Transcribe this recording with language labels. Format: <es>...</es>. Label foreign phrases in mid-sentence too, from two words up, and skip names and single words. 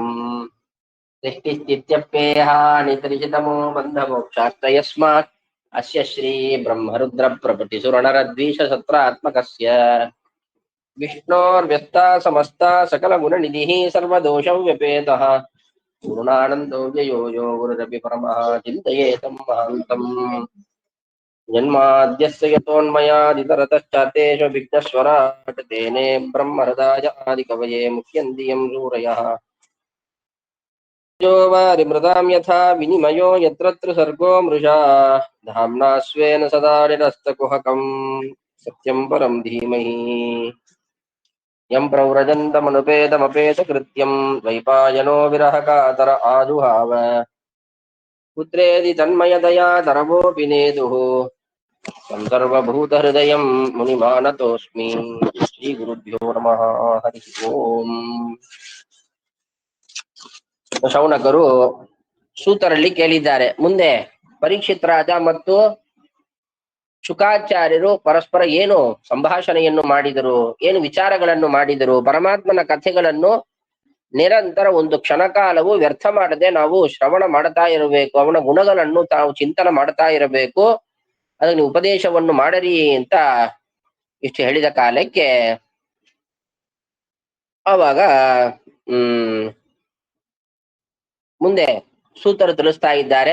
<sa>ಸೃಷ್ಟಿಸ್ಥಿತ್ಯಪ್ಯೇಹ ನಿತರಿಷಿತಮೋ ಬಂಧ ಮೋಕ್ಷಾಶ್ಚ ಯಸ್ಮಾತ್ ಅಸ್ಯ ಶ್ರೀ ಬ್ರಹ್ಮರುದ್ರ ಪ್ರಭೃತಿ ಸುರನರದ್ವೀಷ ಸತ್ರಾತ್ಮಕಸ್ಯ ವಿಷ್ಣೋರ್ವ್ಯಸ್ತಾ ಸಮಸ್ತಾ ಸಕಲ ಗುಣನಿಧಿಃ ಸರ್ವದೋಷಂ ವ್ಯಪೇತಃ ಪೂರ್ಣಾನಂದೋ ವ್ಯಯೋ ಯೋ ಗುರುರಪಿ ಪರಮಃ ಚಿಂತಯೇತಂ ಮಹಾಂತಂ. ಜನ್ಮಾದ್ಯಸ್ಯ ಯತೋನ್ಮಯಾದಿತರತಶ್ಚಾರ್ಥೇಷು ವಿಘ್ನಸ್ವರಾಟ್ ತೇನೇ ಬ್ರಹ್ಮಹೃದಾಯ ಆದಿಕವಯೇ ಮುಹ್ಯಂತಿ ಯಂ ಸೂರಯಃ. जो वारिमृतां यथा विनिमयो यत्र सर्गो मृषा धाम्ना स्वेन सदा निरस्तकुहकं सत्यं परं धीमहि. यं प्रव्रजन्तमनुपेतमपेतकृत्यं द्वैपायनो विरहकातर आजुहाव पुत्रेदि तन्मयतया तरवोऽपि नेदुः तं सर्वभूतहृदयं मुनिमानतोऽस्मि. श्रीगुरुभ्यो नमः. हरि ओम्.</sa> <kn>ಶೌನಕರು ಸೂತರಲ್ಲಿ ಕೇಳಿದ್ದಾರೆ, ಮುಂದೆ ಪರೀಕ್ಷಿತ್ ರಾಜ ಮತ್ತು ಶುಕಾಚಾರ್ಯರು ಪರಸ್ಪರ ಏನು ಸಂಭಾಷಣೆಯನ್ನು ಮಾಡಿದರು, ಏನು ವಿಚಾರಗಳನ್ನು ಮಾಡಿದರು, ಪರಮಾತ್ಮನ ಕಥೆಗಳನ್ನು ನಿರಂತರ ಒಂದು ಕ್ಷಣಕಾಲವು ವ್ಯರ್ಥ ಮಾಡದೆ ನಾವು ಶ್ರವಣ ಮಾಡ್ತಾ ಇರಬೇಕು, ಅವನ ಗುಣಗಳನ್ನು ತಾವು ಚಿಂತನೆ ಮಾಡ್ತಾ ಇರಬೇಕು, ಅದನ್ನು ಉಪದೇಶವನ್ನು ಮಾಡರಿ ಅಂತ ಇಷ್ಟು ಹೇಳಿದ ಕಾಲಕ್ಕೆ ಆವಾಗ ಮುಂದೆ ಸೂತರು ತಿಳಿಸ್ತಾ ಇದ್ದಾರೆ.</kn>